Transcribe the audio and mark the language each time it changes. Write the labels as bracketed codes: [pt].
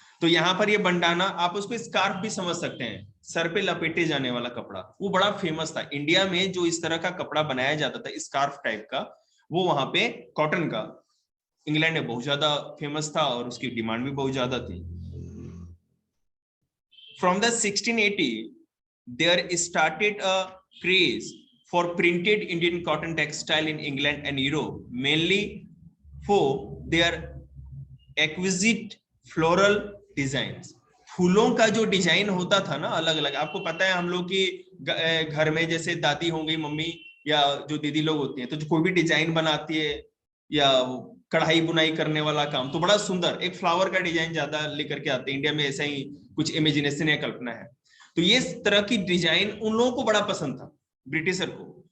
[hi] तो यहाँ पर ये बंडाना, आप उसको स्कार्फ भी समझ सकते हैं, सर पे लपेटे जाने वाला कपड़ा, वो बड़ा फेमस था इंडिया में। जो इस तरह का कपड़ा बनाया जाता था स्कार्फ टाइप का, वो वहां पे कॉटन का इंग्लैंड में बहुत ज्यादा फेमस था और उसकी डिमांड भी बहुत ज्यादा थी। [en] From the 1680 there started a craze for printed Indian cotton textile in England and Europe, mainly for their exquisite floral designs। [hi] फूलों का जो डिजाइन होता था ना अलग अलग, आपको पता है हम लोग की घर में जैसे दादी हो गई, मम्मी या जो दीदी लोग होती हैं, तो जो कोई भी डिजाइन बनाती है या कढ़ाई बुनाई करने वाला काम, तो बड़ा सुंदर एक फ्लावर का डिजाइन ज्यादा लेकर के आते हैं। इंडिया में ऐसा ही कुछ इमेजिनेशन या कल्पना है। तो ये तरह की डिजाइन उन लोगों को बड़ा पसंद था, ब्रिटिशर को।